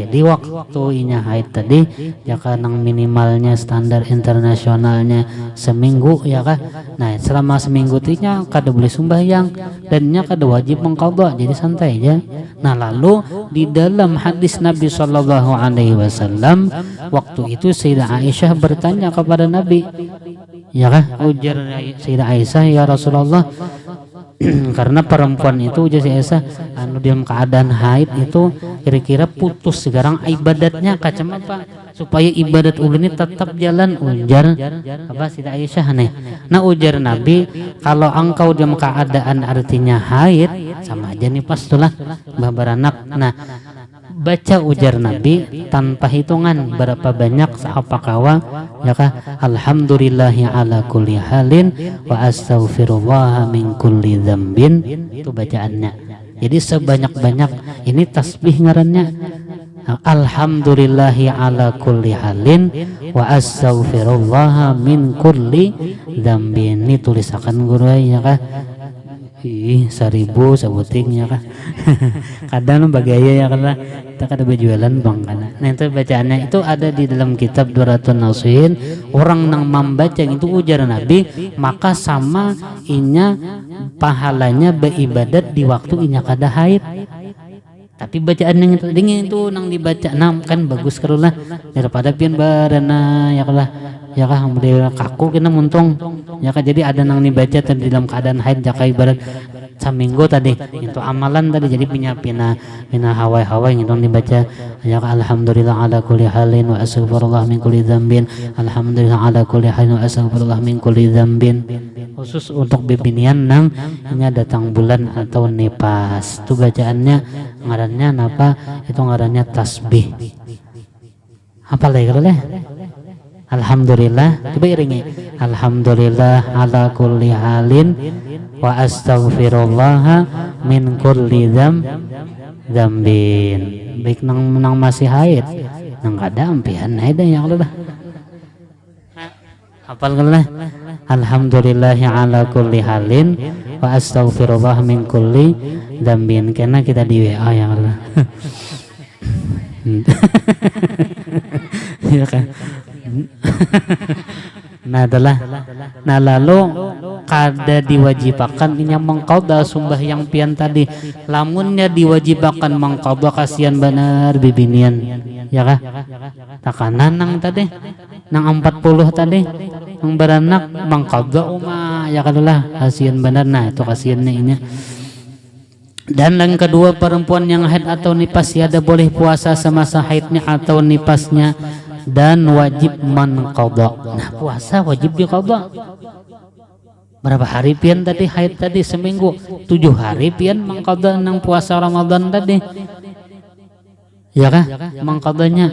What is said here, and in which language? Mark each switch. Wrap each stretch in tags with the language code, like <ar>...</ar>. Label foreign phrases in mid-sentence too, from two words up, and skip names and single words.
<bjn>Jadi waktu inya haid tadi ya kan minimalnya standar internasionalnya seminggu ya kan. Nah selama seminggu tinya kada boleh sembahyang dan nya kada wajib mengqadha, jadi santai aja. Nah lalu di dalam hadis Nabi</bjn> <ar>صلى الله عليه وسلم</ar> <bjn>waktu itu Sayyidah Aisyah bertanya kepada Nabi, ya kan, ujar Sayyidah Aisyah,</bjn> <ar>يا رسول الله,</ar> <bjn>karena perempuan itu ujar Sayyidah Aisyah anu dalam keadaan haid itu kira-kira putus sekarang ibadatnya kacam apa supaya ibadat ulun ini tetap jalan, ujar apa Sayyidah Aisyah nih. Nah ujar Nabi, kalau engkau dalam keadaan artinya haid sama aja nih pas tulah beranak. Nah baca ujar Nabi tanpa hitungan berapa banyak apa kawa ya kah,</bjn> <ar>الحمد لله على كل حال وأستغفر الله من كل ذنب,</ar> <bjn>itu bacaannya. Jadi sebanyak-banyak ini tasbih ngarannya,</bjn> <ar>الحمد لله على كل حال وأستغفر الله من كل ذنب.</ar> <bjn>Ini tulisakan guru ya kah. 1000 sabutingnya kan. Kadang bagaya ya karena kita kada berjualan bang karena. Nah itu bacaannya itu ada di dalam kitab 200 Nasihin. Orang nang membaca itu ujar Nabi maka sama inya pahalanya beribadat di waktu inya kada haid. Tapi bacaan yang itu nang dibaca nam kan bagus karulah daripada pian barana ya kalah ya kah kaku kena muntung ya kah. Jadi ada nang dibaca tadi dalam keadaan haid jaka ibarat saminggu tadi itu amalan tadi, jadi pina hawai gitu dibaca ya kah,</bjn> <ar>الحمد لله على كل حال وأستغفر الله من كل ذنب, الحمد لله على كل حال وأستغفر الله من كل ذنب.</ar> <bjn>Khusus untuk bebinian nang ini datang bulan atau nifas itu bacaannya ngarannya apa, itu ngarannya tasbih. Apa lagi kalau alhamdulillah, coba iringi,</bjn> <ar>الحمد لله على كل حال وأستغفر الله من كل ذنب.</ar> <bjn>Baik nang masih haid, nang kada ampian haid ya kalau dah. Hafal kalau</bjn> <ar>الحمد لله على كل حال وأستغفر الله من كل ذنب,</ar> <bjn>karena kita di WA</bjn> <ar>يا الله.</ar> <bjn>Ya kan. Nah lalu kada diwajibakan inya mengqadha sembahyang pian tadi, lamunnya diwajibakan mengqadha kasihan benar bibinian ya kah, takanan nang tadi nang 40 tadi nang beranak mengqadha ya kadulah kasihan benar. Nah itu kasihannya ini.</bjn> <ms>Dan yang kedua, perempuan yang haid atau nifas tiada boleh puasa semasa haidnya atau nifasnya dan wajib mengqadha.</ms> <bjn>Nah puasa wajib diqadha. Berapa hari pian tadi haid tadi seminggu, 7 hari pian mengqadha nang puasa Ramadan tadi ya kah mengqadhanya.</bjn>